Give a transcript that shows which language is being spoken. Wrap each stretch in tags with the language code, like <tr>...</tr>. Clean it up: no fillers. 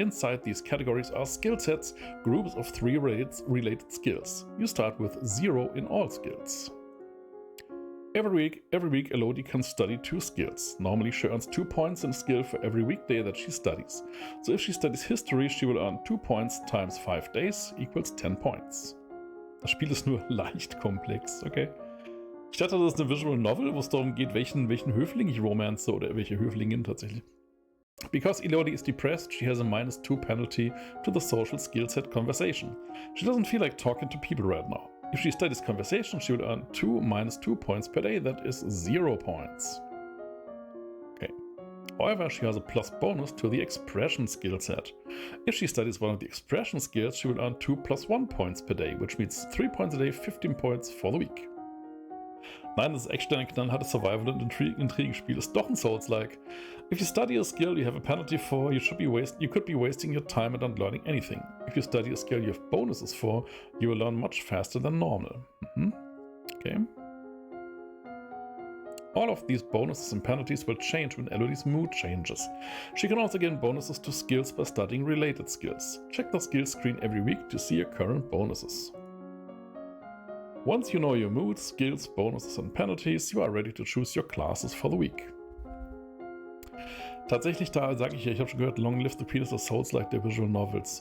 <en>Inside these categories are skill sets, groups of 3 related skills. You start with 0 in all skills. Every week, Elodie can study 2 skills. Normally, she earns 2 points in skill for every weekday that she studies. So if she studies history, she will earn 2 points times 5 days equals 10 points.</en> <de>Das Spiel ist nur leicht komplex, okay. Ich dachte, das ist eine Visual Novel, wo es darum geht, welchen Höfling ich romance oder welche Höflingin tatsächlich.</de> <en>Because Elodie is depressed, she has a -2 penalty to the social skill set conversation. She doesn't feel like talking to people right now. If she studies conversation, she will earn 2 -2 points per day, that is 0 points. Okay. However, she has a plus bonus to the expression skill set. If she studies one of the expression skills, she will earn 2 +1 points per day, which means 3 points a day, 15 points for the week.</en> <de>Nein, das ist echt ein knallhartes Survival- und Intrigenspiel. Ist doch ein Souls-like.</de> <en>If you study a skill, you have a penalty for. You could be wasting your time and not learning anything. If you study a skill you have bonuses for, you will learn much faster than normal. Okay. All of these bonuses and penalties will change when Elodie's mood changes. She can also gain bonuses to skills by studying related skills. Check the skills screen every week to see your current bonuses. Once you know your mood, skills, bonuses and penalties, you are ready to choose your classes for the week.</en> <de>Tatsächlich, da sage ich ja, ich habe schon gehört,</de> <en>Long Live the Queen is a Souls-like</en> <de>der Visual Novels.</de>